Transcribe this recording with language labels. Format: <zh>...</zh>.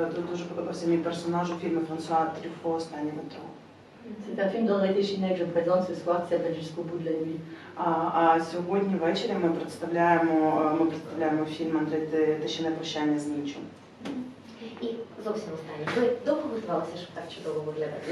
<uk>дуже подобався мій персонаж у фільмі Франсуа Трюффо «Останнє метро».</uk> <fr>C'est un film d'André Téchiné que je présente ce soir qui s'appelle Jusqu'au bout de la nuit.</fr> <uk>А сьогодні ввечері ми представляємо фільм Андре Téchiné «Прощання з ніччю». І зовсім останнє. Ви довго готувалися, щоб так чудово виглядати?</uk>